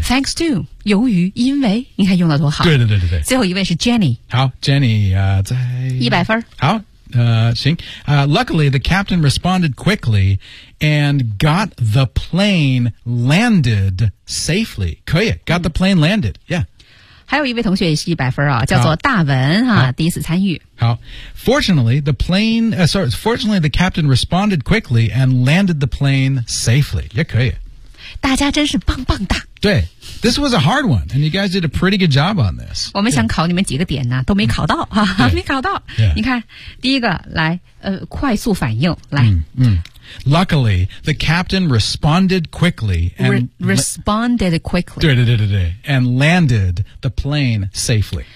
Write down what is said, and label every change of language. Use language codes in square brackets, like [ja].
[en] Thanks to, [zh] 由于因为你看用的多好。对对对对对。最后一位是 Jenny。好 ,Jenny, 在。一百分。好。 [en] Luckily, the captain responded quickly and got the plane landed safely. [zh] 可以 [en] got the plane landed. Yeah. [zh] 还有一位同学也是一百分啊，叫做大文啊，第一次参与。好 [en] ，Fortunately, the plane. Fortunately, the captain responded quickly and landed the plane safely. [zh] 也可以。大家真是棒棒哒。对 [en] ，This was a hard one, and you guys did a pretty good job on this. [zh] 我们想考你们几个点呢、啊，都没考到哈、没考到。 [en] Yeah. [zh] 你看，第一个来，快速反应来。 [en] Luckily, the captain responded quickly and responded quickly. [zh] 对对对对对 [en] ，and landed the plane safely.